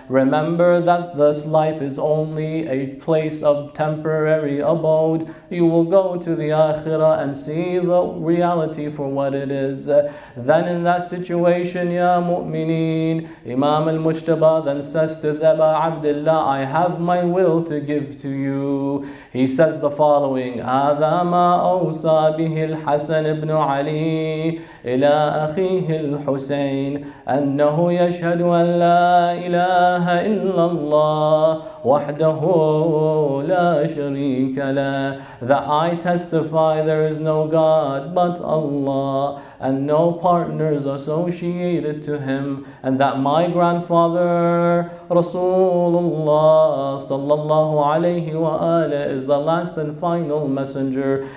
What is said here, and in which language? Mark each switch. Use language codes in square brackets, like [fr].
[en] Remember that this life is only a place of temporary abode. You will go to the akhirah and see the reality for what it is. Then in that situation, Ya mu'mineen, Imam al-Mujtaba then says to Aba Abdullah, I have my will to give to you. He says the following, [ar] هذا ما أوصى به الحسن بن علي إلى أخيه الحسين أنه يشهد أن لا إله إلا الله وحده لا شريك له. [en] That I testify there is no God but Allah, and no partners associated to him, and that my grandfather Rasulullah sallallahu alayhi wa alihi is the last and final messenger.